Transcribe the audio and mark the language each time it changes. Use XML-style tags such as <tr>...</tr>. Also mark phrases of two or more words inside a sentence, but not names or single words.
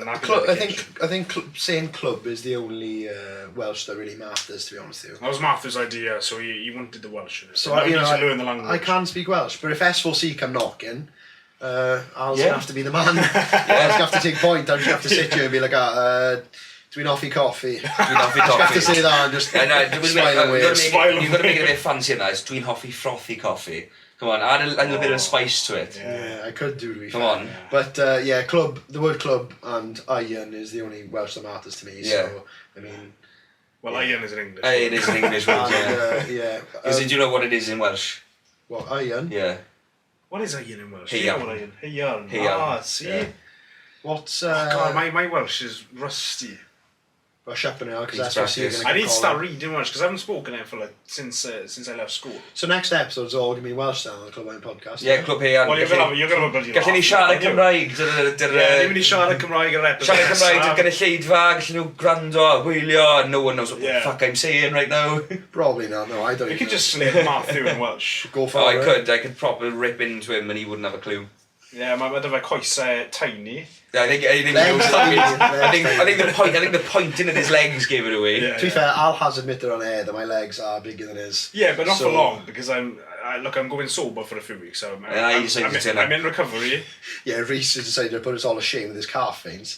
<en>I think saying club is the only Welsh that really matters, to be honest with you. That was Matthew's idea, so he wanted the Welsh in it. So I need to learn the language. I can speak Welsh, but if S4C come knocking, I'll have to be the man. I'll just have to take point. I'll just have to sit here and be like,</en> <cy>Dwi'n hoffi coffee. Dwi'n hoffi coffee.</cy> <en>I have to say that and just smile away. You've got to make it a bit fancy in that. It's</en> <cy>Dwi'n hoffi</cy> <en>frothy coffee. Come on, add a little bit of spice to it. Yeah, I could do it. Come on. But club, the word club and iron is the only Welsh that matters to me. Yeah. So, I mean... Well, iron is an English word. It is an English word, yeah. Do you know what it is in Welsh? What, iron? Yeah. What is iron in Welsh? Heian. Heian. See? Yeah. What's... God, my Welsh is rusty. Brush up on it, because that's what you're going to I need to start reading Welsh, because I haven't spoken it for since I left school. So next episode's all going to be Welsh then on the Club Iron podcast. Yeah, Club Heian. Well, you're going to have a bloody laugh.</en> <cy>Gallen ni siarad Cymraeg. Ni'n mynd i siarad Cymraeg yr episode. Siarad Cymraeg, gyda lleidfa, gallen nhw gwrando, wylio,</cy> <en>no one knows what the fuck I'm saying right now. Probably not, no, I don't. You could just slip Matthew in Welsh. Go for it. I could probably rip into him and he wouldn't have a clue. Yeah,</en> <cy>mae fe coesau tiny.</cy> <en>Yeah, I think the pointing of his legs gave it away. To be fair, I'll hazard admit on air that my legs are bigger than his. Yeah, but not for long, because I'm going sober for a few weeks, so I'm in recovery. Yeah, Rhys has decided to put us all to shame with his calf veins.</en>